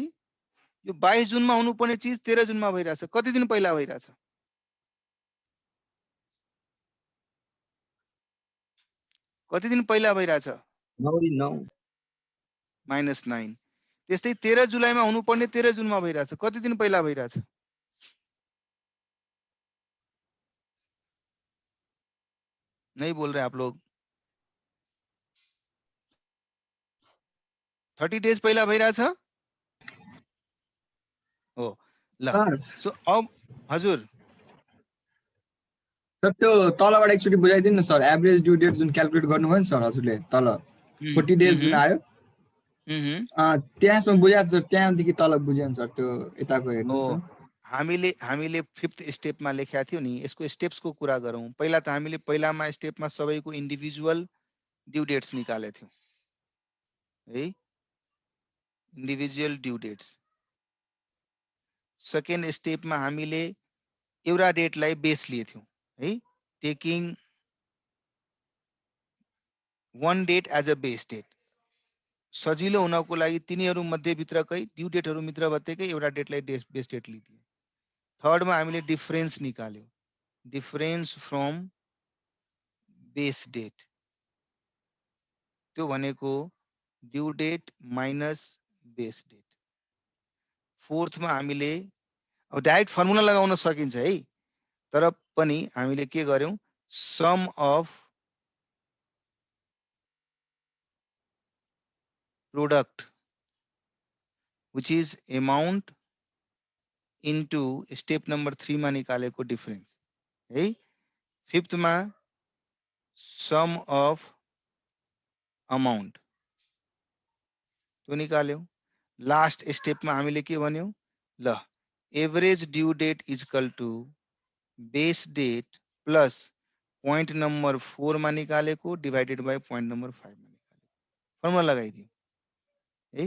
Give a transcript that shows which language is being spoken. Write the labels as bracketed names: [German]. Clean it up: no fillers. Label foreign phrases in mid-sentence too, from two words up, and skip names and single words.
[Nepali] यो 22 जुनमा हुनुपर्ने चिज 13 जुनमा भइरहेछ, कति दिन पहिला भइरहेछ? कति दिन पहिला भइरहेछ? 9 दिन 9 -9। त्यस्तै 13 जुलाईमा हुनुपर्ने 13 जुनमा भइरहेछ, कति दिन पहिला भइरहेछ? [Hindi] नहीं बोल रहे आप लोग। [Nepali] 30 डेज पहिला भइरहेछ हो ल। सो अब हजुर सर त्यो तलबाट एकचोटि बुझाइदिनु न सर, [English] average due date [Nepali] जुन क्याल्कुलेट गर्नुभयो नि सर हजुरले तल 40 डेज जुन आयो त्यहाँसम्म बुझाएको सर, त्यहाँदेखि तल बुझेन सर, त्यो यताको हेर्नु सर। हामीले 5th स्टेपमा लेखेका थियौ नि, यसको स्टेप्सको कुरा गरौँ। पहिला त हामीले पहिलामा स्टेपमा सबैको [English] individual due dates [Nepali] निकालेको थियौँ है, [English] individual due dates. [Nepali] सेकेन्ड स्टेपमा हामीले एउटा डेटलाई बेस लिए थियौँ है, [English] taking one date as a base date. [Nepali] सजिलो हुनको लागि तिनीहरू मध्येभित्रकै ड्यू डेटहरू भित्रकै एउटा डेटलाई [English] base date [Nepali] लिदिए। थर्डमा हामीले डिफरेन्स निकाल्यौँ, [English] difference from base date, [Nepali] त्यो भनेको [English] due date minus base date. [Nepali] फोर्थमा हामीले अब [English] direct formula [Nepali] लगाउन सकिन्छ है, तर पनि हामीले के गर्यौं, [English] sum of product which is amount into step number 3 [Nepali] मा निकालेको डिफरेन्स है। फिफ्थ मा [English] sum of amount [Nepali] त्यो निकाल्यौं। लास्ट स्टेपमा हामीले के भन्यौं, ल [English] average due date is equal to base date plus point number 4 [Nepali] मा निकालेको [English] divided by point number 5 [Nepali] मा निकालेको फर्मुला लगाइदियौं है।